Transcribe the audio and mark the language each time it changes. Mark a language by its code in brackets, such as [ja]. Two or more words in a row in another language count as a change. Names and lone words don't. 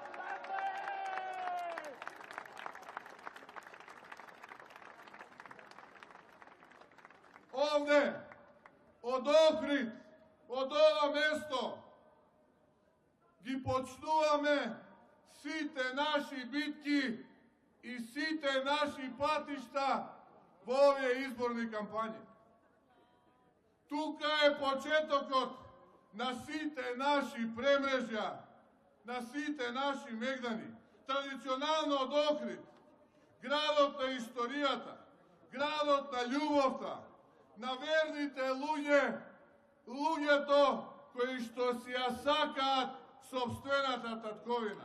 [mk] Овде, од Охрид, од ова место, ги почнуваме сите наши битки и сите наши патишта в ове изборни кампање. Тука е почетокот на сите наши премрежја, на сите наши мегдани. Традиционално од Охрид, градот на историјата, градот на љубовта, на верните луѓе, луѓето кои што си ја сакаат сопствената татковина.